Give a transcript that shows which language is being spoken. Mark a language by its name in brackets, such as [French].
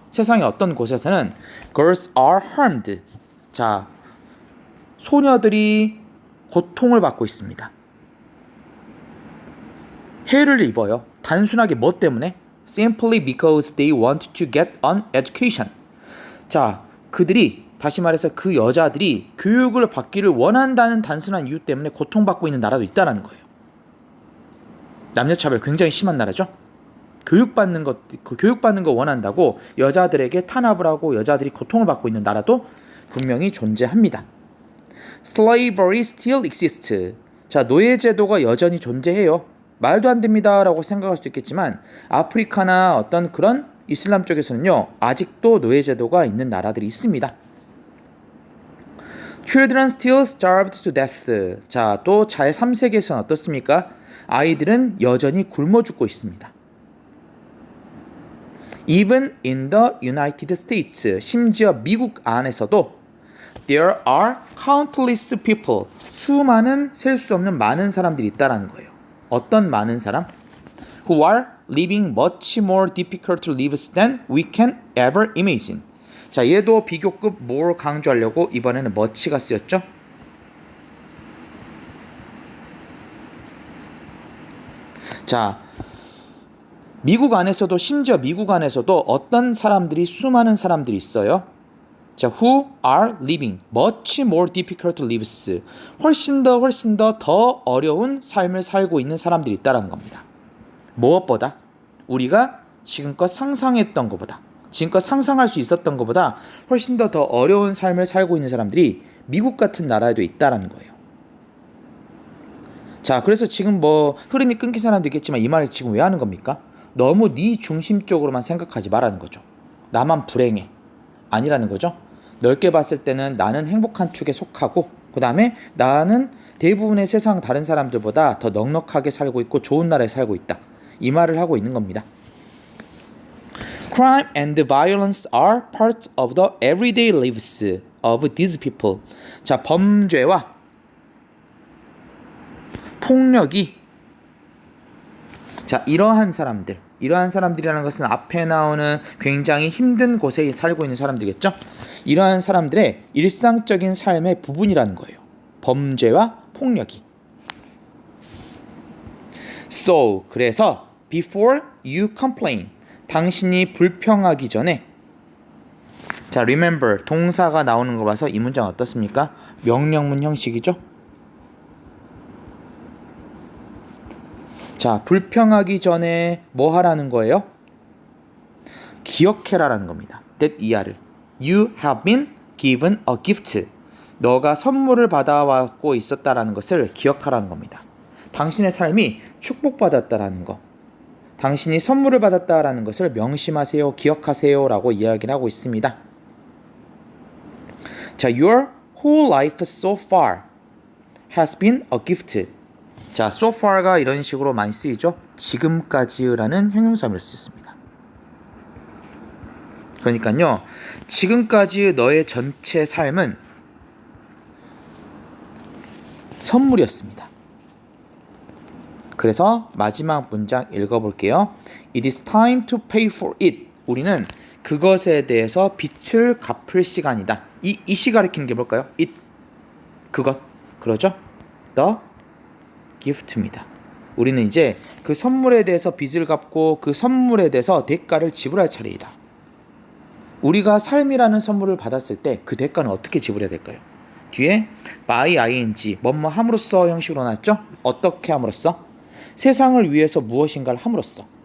[Korean] 세상의 어떤 곳에서는 [English] girls are harmed. [Korean] 자, 소녀들이 고통을 받고 있습니다. 해를 입어요. 단순하게 뭐 때문에? [English] Simply because they want to get an education. [Korean] 자, 그들이 다시 말해서 그 여자들이 교육을 받기를 원한다는 단순한 이유 때문에 고통받고 있는 나라도 있다는 거예요. 남녀차별 굉장히 심한 나라죠. 교육받는 거 원한다고 여자들에게 탄압을 하고 여자들이 고통을 받고 있는 나라도 분명히 존재합니다. [English] Slavery still exists. [Korean] 자, 노예제도가 여전히 존재해요. 말도 안 됩니다라고 생각할 수도 있겠지만 아프리카나 어떤 그런 이슬람 쪽에서는요 아직도 노예제도가 있는 나라들이 있습니다. [English] Children still starved to death. [Korean] 자, 또 제3세계에서는 어떻습니까? 아이들은 여전히 굶어 죽고 있습니다. [English] Even in the United States, [Korean] 심지어 미국 안에서도 [English] there are countless people, [Korean] 수많은 셀 수 없는 많은 사람들이 있다라는 거예요. 어떤 많은 사람? [English] Who are living much more difficult lives than we can ever imagine. [Korean] 자, 얘도 비교급 more 강조하려고 이번에는 much가 쓰였죠. 자, 미국 안에서도 심지어 미국 안에서도 어떤 사람들이 수많은 사람들이 있어요. [English] 자, who are living much more difficult lives. [Korean] 훨씬 더 어려운 삶을 살고 있는 사람들이 있다는 겁니다. 무엇보다 우리가 지금껏 상상했던 것보다 지금껏 상상할 수 있었던 것보다 훨씬 더 어려운 삶을 살고 있는 사람들이 미국 같은 나라에도 있다는 거예요. 자, 그래서 지금 뭐 흐름이 끊긴 사람도 있겠지만 이 말을 지금 왜 하는 겁니까? 너무 네 중심적으로만 생각하지 말라는 거죠. 나만 불행해. 아니라는 거죠. 넓게 봤을 때는 나는 행복한 축에 속하고 그 다음에 나는 대부분의 세상 다른 사람들보다 더 넉넉하게 살고 있고 좋은 나라에 살고 있다. 이 말을 하고 있는 겁니다. [English] Crime and violence are parts of the everyday lives of these people. [Korean] 자, 범죄와 폭력이 자, 이러한 사람들이라는 것은 앞에 나오는 굉장히 힘든 곳에 살고 있는 사람들이겠죠? 이러한 사람들의 일상적인 삶의 부분이라는 거예요. 범죄와 폭력이. So, 그래서 [English] before you complain, [Korean] 당신이 불평하기 전에 자, remember, 동사가 나오는 거 봐서 이 문장 어떻습니까? 명령문 형식이죠? 자, 불평하기 전에 뭐 하라는 거예요? 기억해라라는 겁니다. that 이하를. [English] You have been given a gift. [Korean] 너가 선물을 받아왔고 있었다라는 것을 기억하라는 겁니다. 당신의 삶이 축복받았다라는 거. 당신이 선물을 받았다라는 것을 명심하세요, 기억하세요 라고 이야기를 하고 있습니다. [English] 자, your whole life so far has been a gift. [Korean] 자, so far가 이런 식으로 많이 쓰이죠. 지금까지라는 형용사를 쓰습니다. 그러니까요, 지금까지 너의 전체 삶은 선물이었습니다. 그래서 마지막 문장 읽어볼게요. [English] It is time to pay for it. [Korean] 우리는 그것에 대해서 빚을 갚을 시간이다. 이 시 가리키는 게 뭘까요? it, 그것, 그러죠? the gift입니다. 우리는 이제 그 선물에 대해서 빚을 갚고 그 선물에 대해서 대가를 지불할 차례이다. 우리가 삶이라는 선물을 받았을 때 그 대가는 어떻게 지불해야 될까요? 뒤에 by ing 뭐뭐 함으로써 형식으로 나왔죠? 어떻게 함으로써? 세상을 위해서 무엇인가를 함으로써.